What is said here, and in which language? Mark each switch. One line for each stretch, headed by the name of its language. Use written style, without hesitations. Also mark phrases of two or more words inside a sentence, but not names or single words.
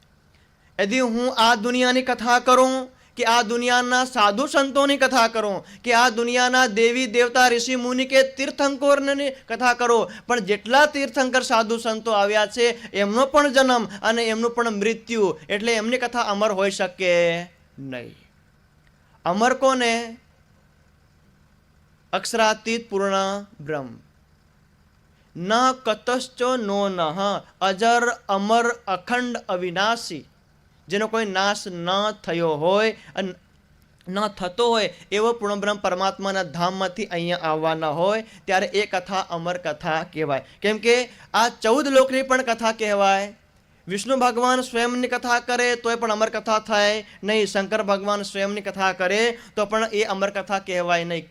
Gujarati: यदि હું આ દુનિયાની કથા કરું, કે આ દુનિયાના સાધુ સંતોની કથા કરું, કે આ દુનિયાના દેવી દેવતા ઋષિ મુનિ કે તીર્થંકરોની કથા કરો, પણ જેટલા તીર્થંકર સાધુ સંતો આવ્યા છે એમનો પણ જન્મ અને એમનું પણ મૃત્યુ, એટલે એમની કથા અમર હોઈ શકે નહીં.
Hindi: अमर कौन है? अक्षरातीत पूर्ण ब्रह्म.
Sanskrit: न कतश्चो नो नः, अजर अमर अखंड अविनाशी,
Gujarati: જેનો કોઈ નાશ ન થયો હોય, ન થતો હોય એવો પૂર્ણ બ્રહ્મ પરમાત્માના ધામમાંથી અહીંયા આવવાના હોય, ત્યારે એ કથા અમર કથા કહેવાય. કેમ કે આ 14 લોકની પણ કથા કહેવાય. વિષ્ણુ ભગવાન સ્વયંની કથા કરે તોય પણ અમર કથા થાય નહીં, શંકર ભગવાન સ્વયંની કથા કરે તો પણ એ અમર કથા કહેવાય નહીં.